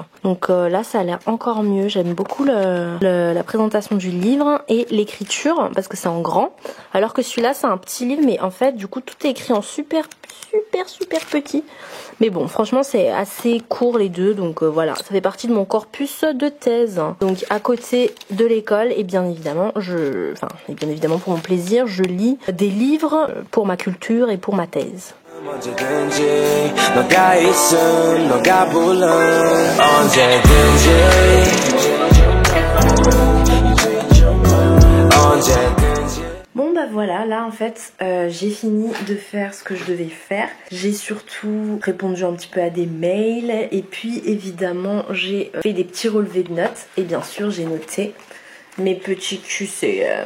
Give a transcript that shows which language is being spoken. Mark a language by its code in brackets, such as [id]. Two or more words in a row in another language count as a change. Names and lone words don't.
[fr] Donc là ça a l'air encore mieux, j'aime beaucoup la présentation du livre et l'écriture parce que c'est en grand, alors que celui-là c'est un petit livre mais en fait du coup tout est écrit en super petit. Mais bon franchement c'est assez court les deux, donc voilà, ça fait partie de mon corpus de thèse. Donc à côté de l'école et bien évidemment pour mon plaisir je lis des livres pour ma culture et pour ma thèse. [ko] 언제든지 너가 있음 너가 불러 언제든지 [fr] Bon voilà, là en fait j'ai fini de faire ce que je devais faire. J'ai surtout répondu un petit peu à des mails et puis évidemment j'ai fait des petits relevés de notes et bien sûr j'ai noté mes petits QCM.